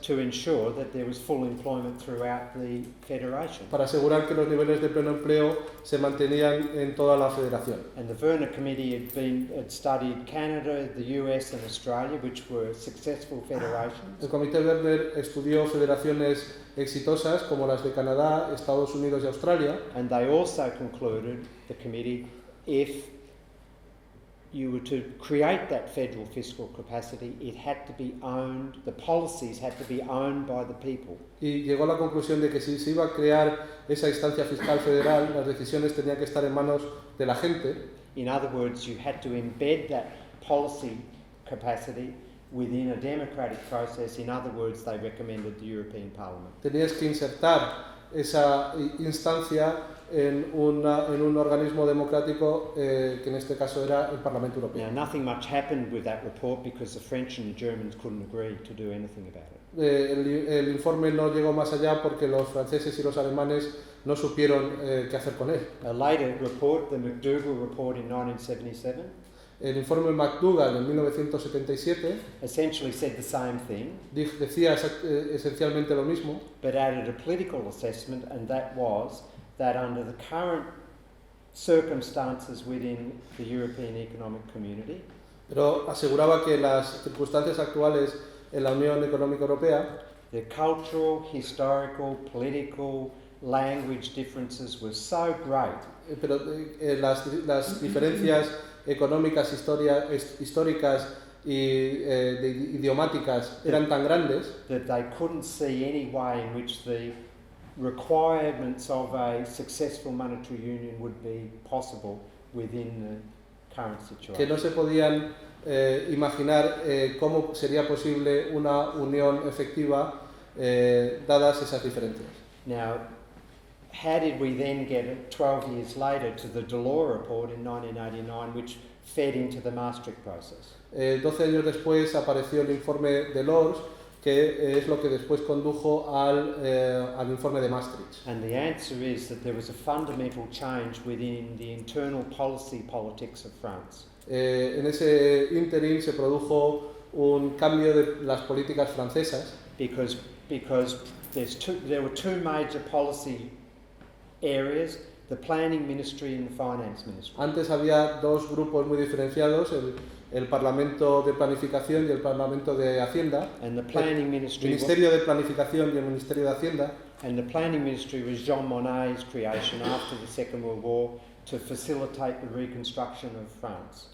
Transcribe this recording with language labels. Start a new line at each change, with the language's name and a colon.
English: to ensure that there was full employment throughout the federation.
Spanish: para asegurar que los niveles de pleno empleo se mantenían en toda la federación.
English: And the Werner Committee had studied Canada, the US and Australia, which were successful federations.
Spanish: El Comité Werner estudió federaciones exitosas como las de Canadá, Estados Unidos y Australia,
English: And they also concluded, the committee, if you were to create that federal fiscal capacity, it had to be owned, the policies had to be owned by the people.
Spanish: y llegó a la conclusión de que si se iba a crear esa instancia fiscal federal, las decisiones tenían que estar en manos de la gente.
English: In other words, you had to embed that policy capacity within a democratic process. In other words, they recommended the European Parliament.
Spanish: Tenías que insertar esa instancia en un organismo democrático que en este caso era el Parlamento Europeo.
English: Now, nothing much happened with that report because the French and the Germans couldn't agree to do anything about it.
Spanish: El informe no llegó más allá porque los franceses y los alemanes no supieron qué hacer con él.
English: A later report, the McDougall report in 1977,
Spanish: El informe McDougall en 1977
English: essentially said the same thing,
Spanish: decía esencialmente lo mismo,
English: but added a political assessment, and that was that under the current circumstances within the European Economic Community,
Spanish: pero aseguraba que las circunstancias actuales en la Unión Económica Europea,
English: the cultural, historical, political, language differences were so great
Spanish: pero las diferencias económicas, históricas y idiomáticas eran tan grandes
English: that they couldn't see any way in which the requirements of a successful monetary union would be possible within the current
Spanish: que
English: situation.
Spanish: no se podían imaginar cómo sería posible una unión efectiva dadas esas diferencias.
English: Now, how did we then get it 12 years later to the Delors report in 1989, which fed into the Maastricht process?
Spanish: 12 años después apareció el informe Delors, que es lo que después condujo al informe de Maastricht.
English: And the answer is that there was a fundamental change within the internal policy politics of France.
Spanish: En ese ínterin se produjo un cambio de las políticas francesas,
English: Because there were two major policy areas, the planning ministry and the finance ministry.
Spanish: Antes había dos grupos muy diferenciados, el Parlamento de Planificación y el Parlamento de Hacienda.
English: And the planning
Spanish: El
English: ministry
Spanish: Ministerio de Planificación y el Ministerio de Hacienda.
English: and the planning ministry was Jean Monnet's creation after the Second World War to facilitate the reconstruction of France.